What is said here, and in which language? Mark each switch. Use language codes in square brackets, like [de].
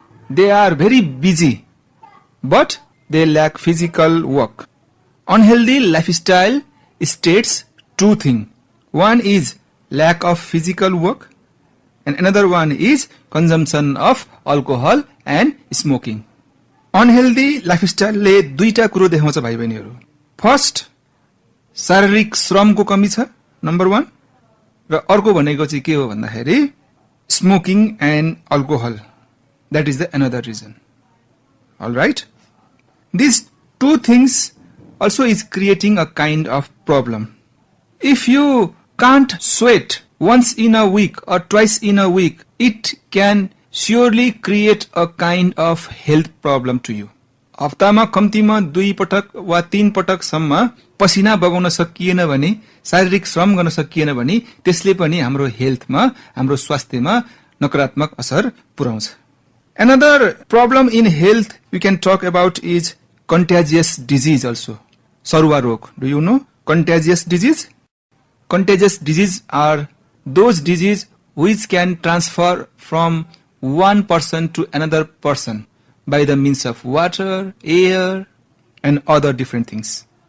[en] They are very busy, but they lack physical work. Unhealthy lifestyle states two things. One is lack of physical work, and another one is consumption of alcohol and smoking. Unhealthy lifestyle [ne] ले दुईटा कुरो देखाउँछ भाइ बहिनीहरु. First, शारीरिक श्रमको कमी छ, number 1, र अर्को भनेको चाहिँ के हो भन्दाखेरि [en] smoking and alcohol. That is the another reason. All right? These two things also is creating a kind of problem. If you can't sweat once in a week or twice in a week, it can surely create a kind of health problem to you. [ne] हप्तामा कम्तीमा 2 पटक वा 3 पटकसम्म पसिना बगाउन सकिएन भने, शारीरिक श्रम गर्न सकिएन भने त्यसले पनि हाम्रो हेल्थमा, हाम्रो स्वास्थ्यमा नकारात्मक असर पुर्याउँछ. [en] Another problem in health we can talk about is contagious disease also. [ne] Sarua rog. [en] Do you know contagious disease? Contagious disease are those disease which can transfer from one person to another person by the means of water, air, and other different things.